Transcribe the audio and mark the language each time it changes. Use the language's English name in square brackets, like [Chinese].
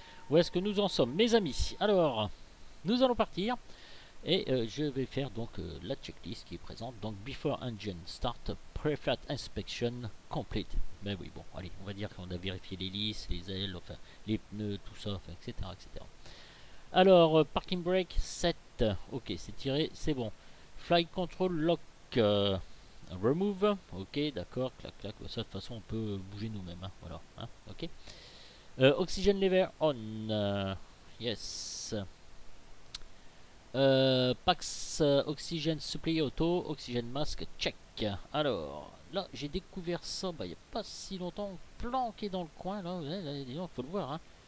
[French] Où est-ce que nous en sommes, mes amis? Alors, nous allons partir. Et je vais faire donc la checklist qui est présente. Donc [English] before engine start, pre-flight inspection complete. [French] Ben oui, bon, allez, on va dire qu'on a vérifié les lisses, les ailes, enfin les pneus, tout ça, enfin, etc., etc. Alors, [English] parking brake 7. [French] Ok, c'est tiré, c'est bon. [English] Flight control lock remove. [French] Ok, d'accord, clac, clac. Ça, de toute façon, on peut bouger nous-mêmes. Hein, voilà, hein, ok. [English] Oxygen lever on. Yes. [French] Pax oxygène [English] supply auto, [French] oxygène masque, [English] check. [French] Alors, là, j'ai découvert ça il n'y a pas si longtemps, planqué dans le coin, là, il faut le voir. Hein.